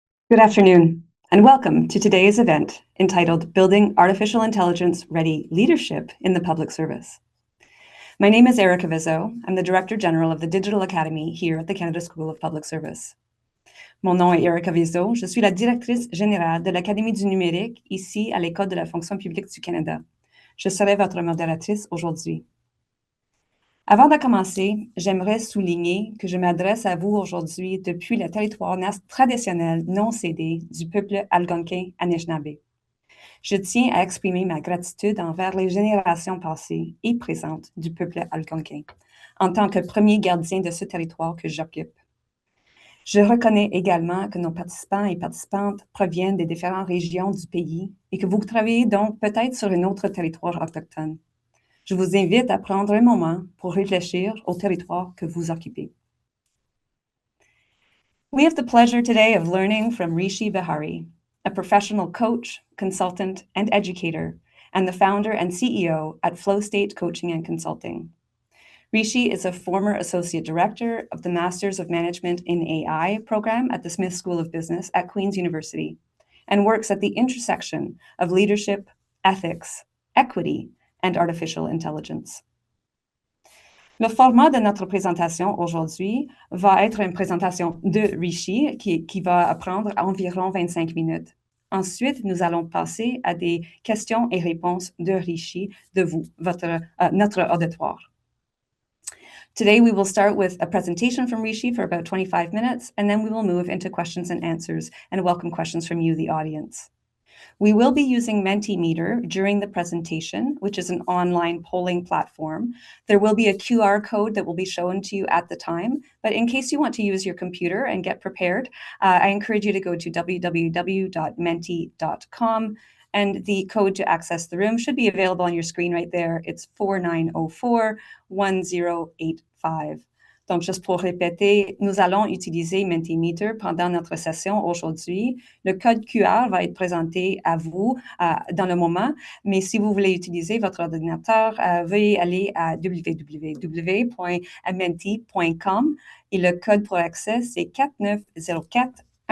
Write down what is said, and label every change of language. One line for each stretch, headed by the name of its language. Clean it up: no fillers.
English: Good afternoon, and welcome to today's event entitled Building Artificial Intelligence Ready Leadership in the Public Service. My name is Erica Vizzo. I'm the Director General of the Digital Academy here at the Canada School of Public Service.
French: Mon nom est Erica Vizzo. Je suis la Directrice Générale de l'Académie du numérique ici à l'École de la fonction publique du Canada. Je serai votre modératrice aujourd'hui. Avant de commencer, j'aimerais souligner que je m'adresse à vous aujourd'hui depuis le territoire traditionnel non cédé du peuple algonquin Anishinaabe. Je tiens à exprimer ma gratitude envers les générations passées et présentes du peuple algonquin, en tant que premier gardien de ce territoire que j'occupe. Je reconnais également que nos participants et participantes proviennent des différentes régions du pays et que vous travaillez donc peut-être sur un autre territoire autochtone. Je vous invite à prendre un moment pour réfléchir au territoire que vous occupez.
English: We have the pleasure today of learning from Rishi Bihari, a professional coach, consultant, and educator, and the founder and CEO at Flow State Coaching and Consulting. Rishi is a former associate director of the Masters of Management in AI program at the Smith School of Business at Queen's University, and works at the intersection of leadership, ethics, equity, and artificial intelligence.
French: Le format de notre présentation aujourd'hui va être une présentation de Rishi qui va prendre environ 25 minutes. Ensuite, nous allons passer à des questions et réponses de Rishi, de vous, notre auditoire.
English: Today, we will start with a presentation from Rishi for about 25 minutes, and then we will move into questions and answers and welcome questions from you, the audience. We will be using Mentimeter during the presentation, which is an online polling platform. There will be a QR code that will be shown to you at the time, but in case you want to use your computer and get prepared, I encourage you to go to www.menti.com, and the code to access the room should be available on your screen right there. It's 4904-1085.
French: Donc, juste pour répéter, nous allons utiliser Mentimeter pendant notre session aujourd'hui. Le code QR va être présenté à vous dans le moment, mais si vous voulez utiliser votre ordinateur, veuillez aller à www.menti.com et le code pour accès, c'est 4904-1085.